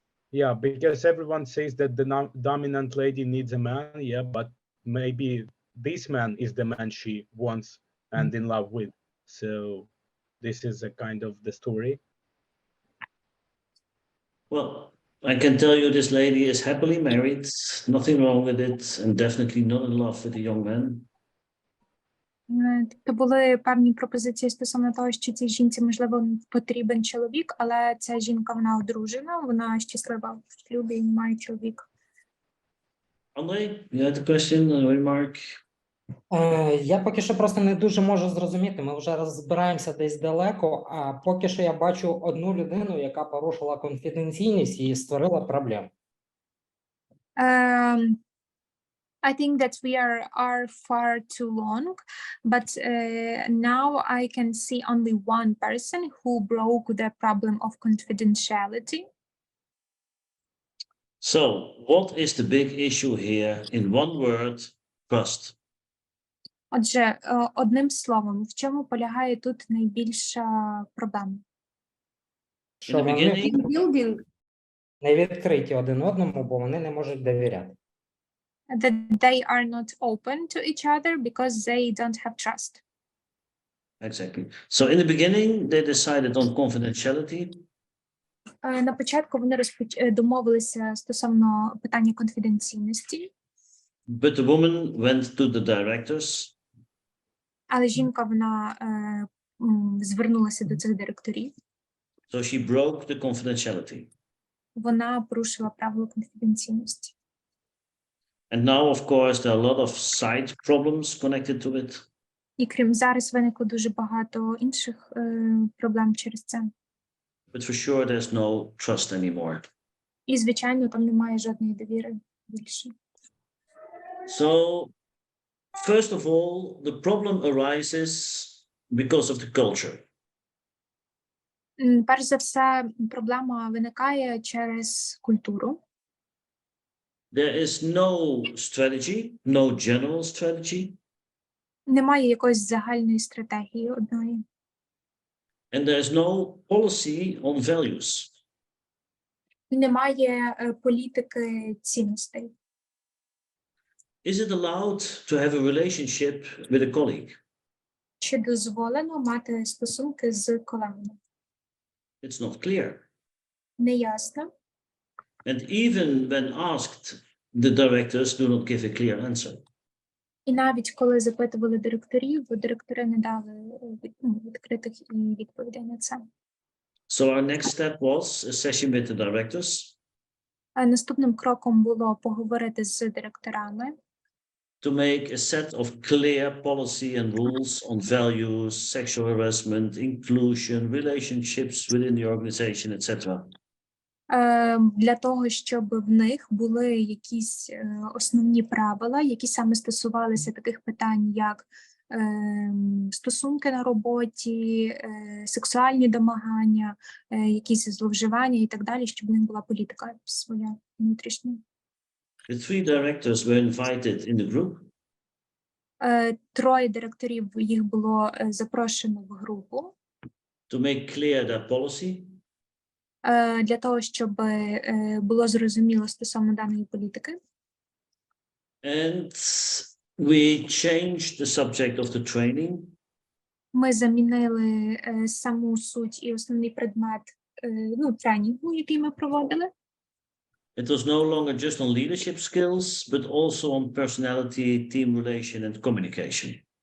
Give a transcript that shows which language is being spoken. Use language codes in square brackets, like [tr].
[en] Yeah, because everyone says that the dominant lady needs a man, yeah, but maybe this man is the man she wants and in love with. So this is a kind of the story. Well, I can tell you this lady is happily married, nothing wrong with it, and definitely not in love with a young man. [uk] Тобто були певні пропозиції стосовно того, що цій жінці, можливо, потрібен чоловік, але ця жінка, вона одружена, вона щаслива в шлюбі і має чоловіка. [en] André, you had a question, a remark? [uk] Я поки що просто не дуже можу зрозуміти, ми вже розбираємося десь далеко, а поки що я бачу одну людину, яка порушила конфіденційність і створила проблему. [en] I think that we are far too long, but now I can see only one person who broke the problem of confidentiality. So, what is the big issue here? In one word, trust. [uk] Отже, одним словом, в чому полягає тут найбільша проблема? Що вони не відкриті один одному, бо вони не можуть довіряти. [en] That they are not open to each other because they don't have trust. Exactly. So in the beginning, they decided on confidentiality. [uk] На початку вони домовилися стосовно питання конфіденційності. [en] But the woman went to the directors. [uk] Але жінка, вона звернулася до цих директорів. [en] So she broke the confidentiality. [uk] Вона порушила правила конфіденційності. [en] And now, of course, there are a lot of side problems connected to it. [uk] І крім зараз виникло дуже багато інших проблем через це. [en] But for sure, there's no trust anymore. [uk] І, звичайно, там немає жодної довіри більше. [en] So, first of all, the problem arises because of the culture. [uk] Перш за все, проблема виникає через культуру. [en] There is no strategy, no general strategy. [uk] Немає якоїсь загальної стратегії одної. [en] And there's no policy on values. [uk] Немає політики цінностей. [en] Is it allowed to have a relationship with a colleague? [uk] Чи дозволено мати стосунки з колегами? [en] It's not clear. [uk] Неясно. [en] And even when asked, the directors do not give a clear answer. [uk] І навіть коли запитували директорів, директори не дали відкритих відповідей на це. [en] So our next step was a session with the directors [uk] Наступним кроком було поговорити з директорами, [en] to make a set of clear policy and rules on values, sexual harassment, inclusion, relationships within the organization, etc. [uk] для того, щоб в них були якісь основні правила, які саме стосувалися таких питань, як стосунки на роботі, сексуальні домагання, якісь зловживання і так далі, щоб в них була політика своя внутрішня. [en] The three directors were invited in the group. [uk] 3 директорів, їх було запрошено в групу. [en] To make clear their policy. [uk] Для того, щоб було зрозуміло стосовно даної політики. [en] And we changed the subject of the training. [uk] Ми замінили саму суть і основний предмет тренінгу, який ми проводили. [en] It was no longer just on leadership skills, but also on personality, team relation and communication.